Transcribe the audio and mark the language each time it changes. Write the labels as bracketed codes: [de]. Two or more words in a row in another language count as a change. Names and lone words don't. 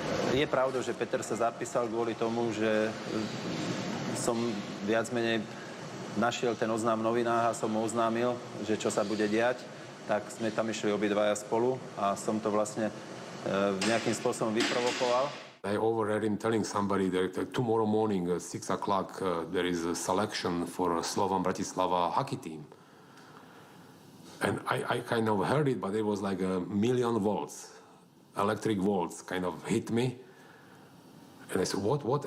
[sk] Je pravdou, že Peter sa zapísal kvôli tomu, že som viac menej našiel ten oznám v novinách a som mu oznámil, že čo sa bude diať, tak sme tam išli obidvaja spolu a som to vlastne nejakým spôsobom vyprovokoval. [en] I overheard him telling somebody that tomorrow morning at 6 o'clock there is a selection for a Slovan Bratislava hockey team. And I kind of heard it, but it was like 1,000,000 volts, electric volts kind of hit me. And I said, what?